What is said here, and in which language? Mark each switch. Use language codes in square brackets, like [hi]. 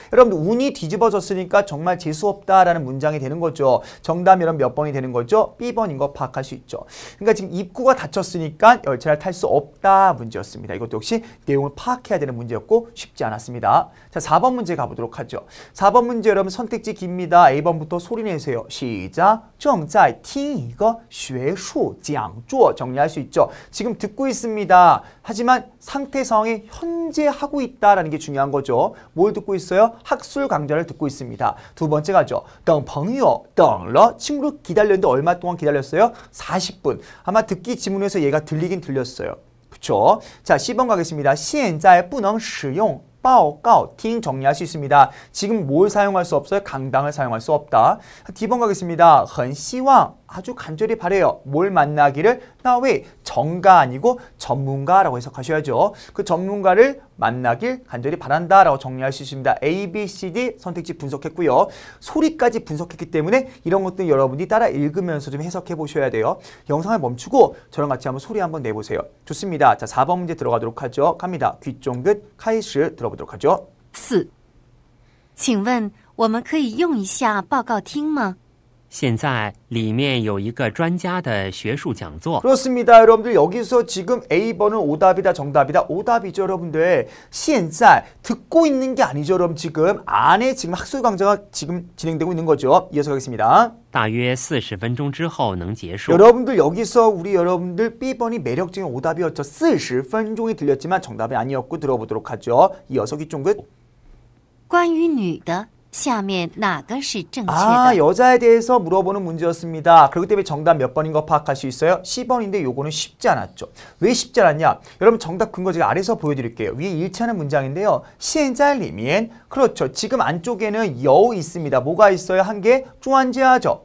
[ko] 여러분 운이 뒤집어졌으니까 정말 재수없다라는 문장이 되는 거죠. 정답 여러분 몇 번이 되는 거죠? B번인 거 파악할 수 있죠. 그러니까 지금 입구가 닫혔으니까 열차를 탈 수 없다 문제였습니다. 이것도 역시 내용을 파악해야 되는 문제였고 쉽지 않았습니다. 자, 4번 문제 가보도록 하죠. 4번 문제 여러분 선택지 깁니다. A번부터 소리 내세요. 시작. [zh] 正在听一个学术讲座 [ko] 정리할 수 있죠. 지금 듣고 있습니다. 하지만 상태 상황이 현재 하고 있다라는 게 중요한 거죠. 뭘 듣고 있어요? 학술 강좌를 듣고 있습니다. 두 번째 가죠. [zh] 等朋友等了 [ko] 친구를 기다렸는데 얼마 동안 기다렸어요? 40분. 아마 듣기 지문에서 얘가 들리긴 들렸어요. 그쵸? 자, C번 가겠습니다. 现在不能使用报告厅 정리할 수 있습니다. 지금 뭘 사용할 수 없어요? 강당을 사용할 수 없다. D번 가겠습니다. [zh] 很希望 [ko] 아주 간절히 바래요. 뭘 만나기를? 나 왜 정가 아니고 전문가라고 해석하셔야죠. 그 전문가를 만나길 간절히 바란다라고 정리할 수 있습니다. A, B, C, D 선택지 분석했고요. 소리까지 분석했기 때문에 이런 것들 여러분이 따라 읽으면서 좀 해석해 보셔야 돼요. 영상을 멈추고 저랑 같이 한번 소리 한번 내보세요. 좋습니다. 자, 4번 문제 들어가도록 하죠. 갑니다. 귀 쫑긋 카이시 들어보도록 하죠. 4. [zh] 请问我们可以用一下报告厅吗？现在里面有一个专家的学术讲座。 [ko] 그렇습니다. 여러분들 여기서 지금 A번은 오답이다 정답이다 오답이죠 여러분들. 现在 듣고 있는 게 아니죠 여러분. 지금 안에 지금 학술 강좌가 지금 진행되고 있는 거죠. 이어서 가겠습니다. [zh] 大约40分钟之后能结束。 [ko] 여러분들 여기서 우리 여러분들 B번이 매력적인 오답이었죠. 40分钟이 들렸지만 정답이 아니었고 들어보도록 하죠. 이어서 귀 쫑긋. [zh] 关于女的，下面哪个是正确 아, 的？ [ko] 여자에 대해서 물어보는 문제였습니다. 그렇기 때문에 정답 몇 번인 거 파악할 수 있어요? 10번인데 요거는 쉽지 않았죠. 왜 쉽지 않았냐? 여러분 정답 근거 제가 아래서 보여드릴게요. 위에 일치하는 문장인데요. [zh] 现在里面 [ko] 그렇죠. 지금 안쪽에는 여 있습니다. 뭐가 있어요? 한 개 쪼안지아죠.